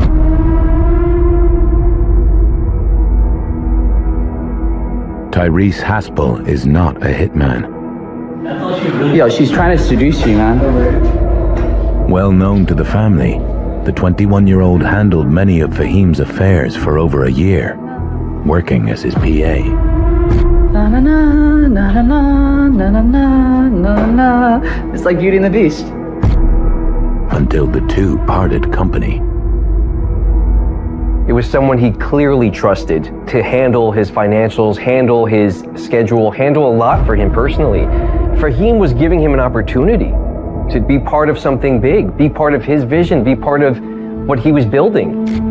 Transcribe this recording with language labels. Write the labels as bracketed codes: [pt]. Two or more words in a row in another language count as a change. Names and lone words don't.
[en] Tyrese Haspel is not a hitman. Yo, she's trying to seduce you, man. Well known to the family, the 21-year-old handled many of Fahim's affairs for over a year, working as his PA. Na na na na na na na na na na. It's like Beauty and the Beast. Until the two parted company. It was someone he clearly trusted to handle his financials, handle his schedule, handle a lot for him personally. Fahim was giving him an opportunity to be part of something big, be part of his vision, be part of what he was building.